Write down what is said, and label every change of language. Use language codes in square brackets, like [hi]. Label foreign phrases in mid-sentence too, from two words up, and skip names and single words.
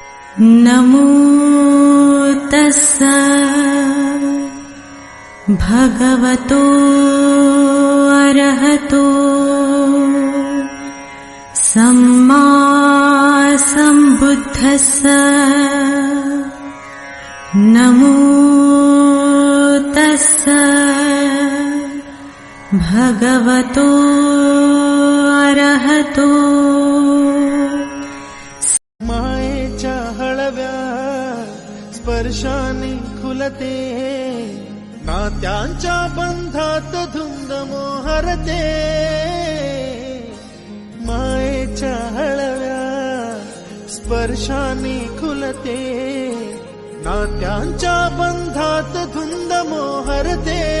[pi] नमो तस्सा भगवतो अरहतो सम्मा सम्बुद्धस्सा। नमो तस्सा भगवतो अरहतो। [mr] मायेच्या हळव्या स्पर्शाने खुलते, नात्यांच्या बंधात धुंद मोहरते। मायेच्या हळव्या स्पर्शाने खुलते, नात्यांच्या बंधात धुंद मोहरते।